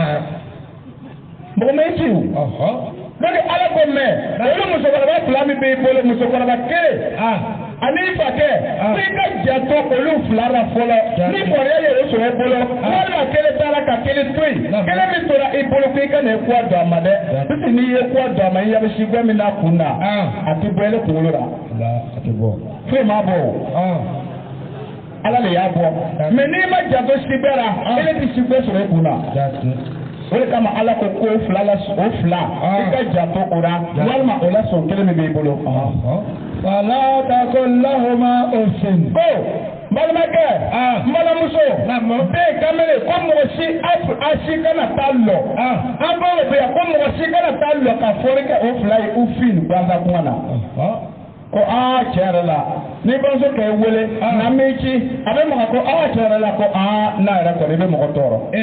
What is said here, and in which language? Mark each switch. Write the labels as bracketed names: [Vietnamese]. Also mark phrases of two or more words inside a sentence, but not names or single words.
[Bambara] mɔgɔ ma i ci o donc ala ko mɛn olu musokɔrɔba 2 min b'i bolo musokɔrɔba 1 ani fakɛ n'i ka janto olu 2 la fɔlɔ ni kɔrɔya ye o sɔrɔ i bolo walima 1 taara ka 1 to yen 1 min tora i bolo ko i ka na kuwa don a ma dɛ [French] parce que [Bambara] n'i ye kuwa don a ma i ɲɛ bɛ si fɛn min n'a kun na a tɛ bɔ ele kunkolo la foyi m'a bɔ o ala de y'a bɔ mais n'i ma janto si bɛɛ la ele tɛ si bɛɛ sɔrɔ i kun na. O de kama ala ko ko 2 la o 2 i ka janto o la walima o la sɔn 1 min b'i bolo. [Arabic] ولا تقل لهما أف. [Bambara] ko balimakɛ n balimamuso bɛɛ kamalen ko mɔgɔ si a si kana taa lɔ an b'o de bɛ yan ko mɔgɔ si kana taa lɔ ka fɔli kɛ o 2 ye uffin gansan kuma na. ko tiɲɛ yɛrɛ la ni bamuso kɛ wele na mi ci a bɛ mɔgɔ ko tiɲɛ yɛrɛ la ko n'a yɛrɛ kɔni i bɛ mɔgɔ tɔɔrɔ.